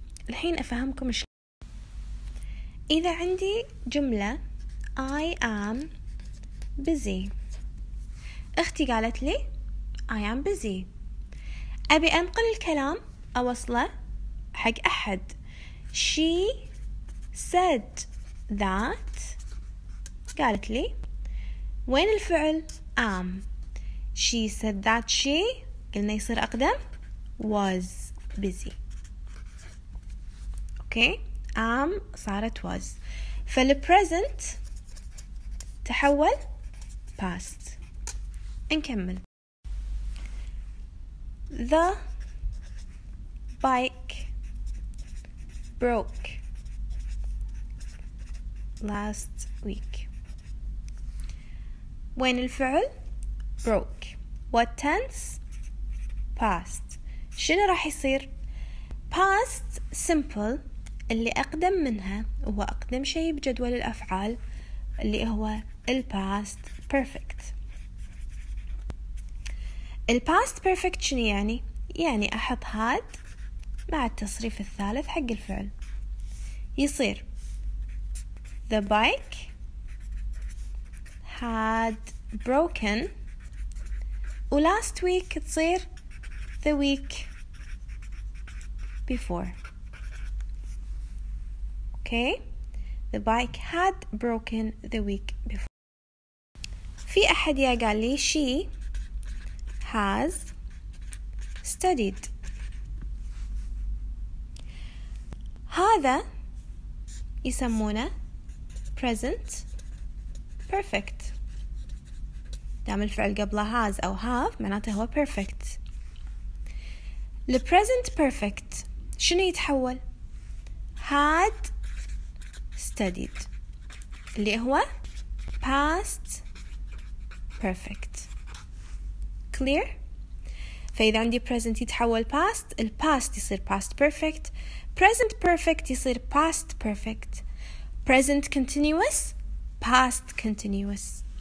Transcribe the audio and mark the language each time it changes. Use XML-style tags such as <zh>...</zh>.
<ar>الحين أفهمكم إذا عندي جملة</ar> <en>I am busy،</en> <ar>أختي قالت لي I am busy، أبي أنقل الكلام أوصله حق أحد.</ar> <en>She said that،</en> <ar>قالت لي وين الفعل am.</ar> <en>She said that she</en> <ar>قلنا يصير أقدم</ar> <en>was busy.</en> <ar>أوكي، am صارت was، فالpresent تحول past. نكمل.</ar> <en>The bike broke last week.</en> <ar>وين الفعل broke.</ar> <en>what tense past.</en> <ar>شنو راح يصير past simple اللي أقدم منها وهو أقدم شيء بجدول الأفعال اللي هو past perfect.</ar> <en>past perfect</en> <ar>شنو يعني أحط</ar> <en>had مع التصريف الثالث حق الفعل، يصير the bike had broken، و last week تصير the week before. okay, the bike had broken the week before.</en> <ar>في أحد قال لي</ar> <en>she has studied.</en> <ar>هذا يسمونه present perfect، دام الفعل قبله has أو have معناته هو perfect. present perfect شنو يتحول had studied اللي هو past perfect. clear؟ فإذا عندي present يتحول past، past يصير past perfect، present perfect يصير past perfect، present continuous past continuous.</ar>